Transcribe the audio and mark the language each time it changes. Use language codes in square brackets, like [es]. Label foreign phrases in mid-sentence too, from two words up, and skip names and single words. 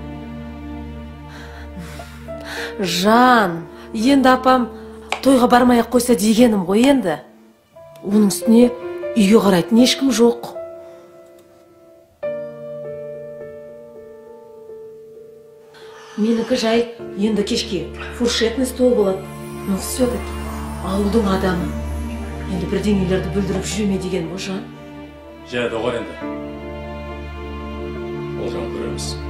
[kk] Жан, енді апам тойға бармай-ақ қойса дегенім ғой енді. Оның үстіне үйге қарайтын ешкім жоқ. Менікі жай, енді кешке [ru] фуршетный стол [kk] болады. [ru] Ну, все-таки [kk] ауылдың адамы. Енді бірдеңелерді бүлдіріп жүреме деген бұл жан. Жә, доғар енді. Ол жан көреміз.